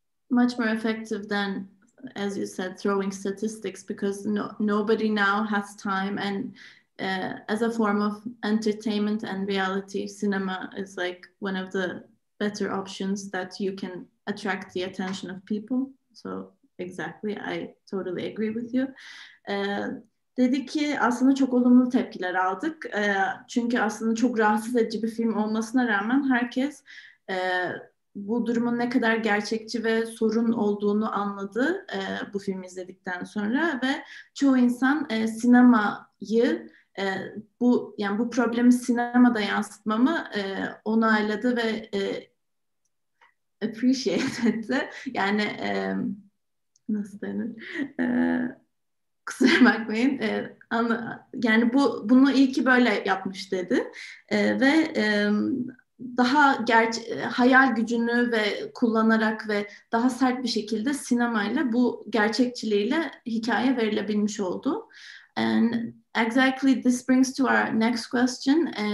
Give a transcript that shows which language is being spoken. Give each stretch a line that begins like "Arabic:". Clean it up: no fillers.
English: Much more effective than, as you said, throwing statistics, because nobody now has time, and as a form of entertainment and reality, cinema is like one of the better options that you can attract the attention of people. So exactly, I totally agree with you.
Turkish: Dedi ki aslında çok olumlu tepkiler aldık. Çünkü aslında çok rahatsız edici bir film olmasına rağmen herkes bu durumun ne kadar gerçekçi ve sorun olduğunu anladı bu filmi izledikten sonra ve çoğu insan sinemayı bu problemi sinemada yansıtmamı onayladı ve appreciate etti. Yani nasıl denir? kusura bakmayın. Yani bunu iyi ki böyle yapmış dedi. Ve daha hayal gücünü ve kullanarak ve daha sert bir şekilde sinemayla bu gerçekçiliğiyle hikaye verilebilmiş oldu.
English: And exactly this brings to our next question.